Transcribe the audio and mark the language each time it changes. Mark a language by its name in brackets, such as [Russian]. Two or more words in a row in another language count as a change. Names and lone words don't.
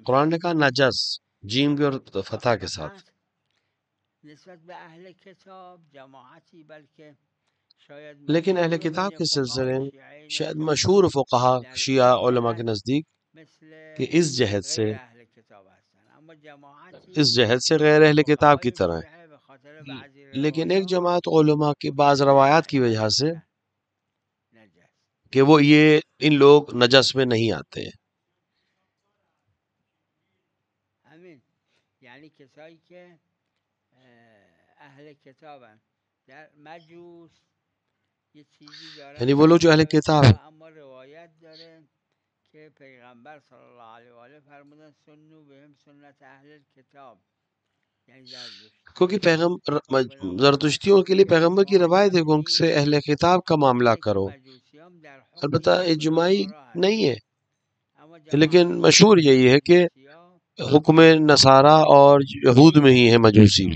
[Urdu] قرآن نے کہا نجس جیم بھی اور فتح کے ساتھ، [Persian] نسبت به اهل کتاب جماعتی، [Urdu] بلکہ شاید لیکن اہل کتاب کے سلسلے میں شاید مشہور فقہا شیعہ علماء کے نزدیک کہ اس جہت سے غیر اہل کتاب کی طرح ہے، لیکن ایک جماعت علماء کی بعض روایات کی وجہ سے کہ وہ یہ ان لوگ نجس میں نہیں آتے ہیں۔ [Persian] یعنی کسایی که اهل کتابن در مجوس یه چیزی دارن، [Urdu] یعنی وہ لوگ جو اہل کتاب ہیں، [Persian] اما روایت داره که پیغمبر [Arabic] صلی الله علیه و آله [Persian] فرمودن [Arabic] سنو بهم سنت اهل الکتاب، [Persian] یعنی [Urdu] کیونکہ زرتشتیوں کے لیے پیغمبر کی روایت ہے کہ ان سے اہل کتاب کا معاملہ کرو، البتہ اجماعی نہیں ہے، لیکن مشہور یہی ہے کہ حکم نصارہ اور یہود میں ہی ہے مجوسی بھی۔